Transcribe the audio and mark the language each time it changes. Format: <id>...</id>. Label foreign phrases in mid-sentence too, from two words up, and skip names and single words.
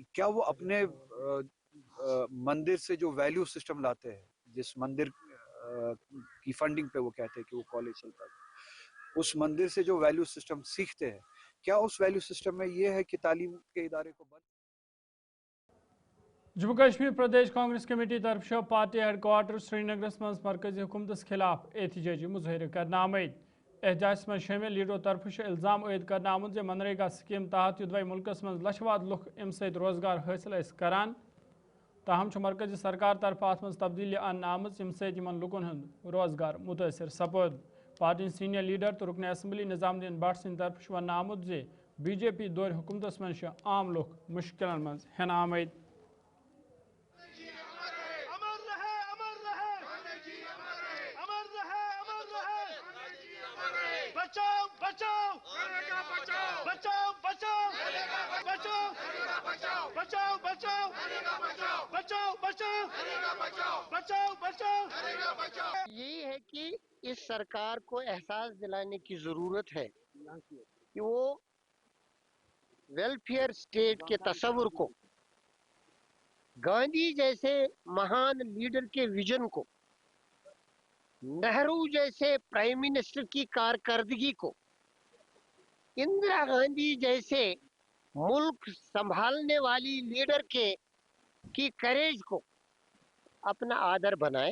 <hi>क्या वो अपने मंदिर से जो</hi> <en>value system</en> <hi>लाते हैं, जिस मंदिर की फंडिंग पे वो कहते हैं कि वो कॉलेज चलता है, उस मंदिर से जो</hi> <en>value system</en> <hi>सीखते हैं, क्या उस</hi> <en>value system</en> <hi>में ये है कि तालीम के इदारे को बंद?</hi> <ks>जम्मू कश्मीर प्रदेश कांग्रेस कमेटी तरफ</ks> <en>party headquarter</en> <ks>श्रीनगर मज मरकजी हुकूमत खिलाफ एहतजाजी मुजाहिर करना आमद। एहतजाज में शामिल लीडरों तरफ इल्जाम आयद करना आमुत जे मनरेगा स्कीम तहत युदवाई मुल्कस मज लछवाद लुक अम सत रोजगार हासिल करान, ताहम मरकजी सरकार तरफ अत मज तब्दीली अन आमज यम सत लुकन हंद रोजगार मुतासर सपद।</ks> <en>party senior leader</en> <ks>तो रुकन असम्बली निजामुद्दीन भट्ट सिंह तरफ वन आमुत जे BJP दौर हुकूमत मज आम लुक मुश्किल मज हेन आमद।</ks> <hi>बचाओ, बचाओ, बचाओ, बचाओ, बचाओ, बचाओ, बचाओ, बचाओ, बचाओ, बचाओ। यही है कि इस सरकार को एहसास दिलाने की जरूरत है कि वो</hi> <en>welfare state</en> <hi>के तस्वुर को, गांधी जैसे महान लीडर के विजन को, नेहरू जैसे</hi> <en>prime minister</en> <hi>की कारकर्दगी को, इंदिरा गांधी जैसे मुल्क संभालने वाली लीडर की करेज को अपना आदर बनाए।</hi>